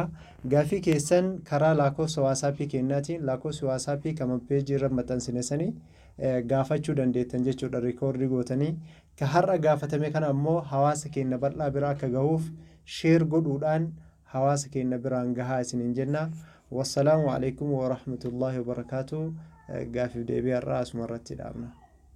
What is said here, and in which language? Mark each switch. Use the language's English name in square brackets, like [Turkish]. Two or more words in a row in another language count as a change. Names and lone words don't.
[Oromo] Gaafii keessan karaa lakkoofsa WhatsApp keenyaatiin lakkoofsa WhatsApp kan peejii irra maxxansinesanii gaafachuu dandeettan jechuudha rikoordii gootanii. Ka har'a gaafatame kana ammoo hawaasa keenya bal'aa bira akka gahuuf sheer godhuudhaan hawaasa keenya biraan gahaa isiniin jenna. [Arabic] والسلام عليكم ورحمة الله وبركاته. [Oromo] Gaafii deebii har'aa asuma irratti dhaabna.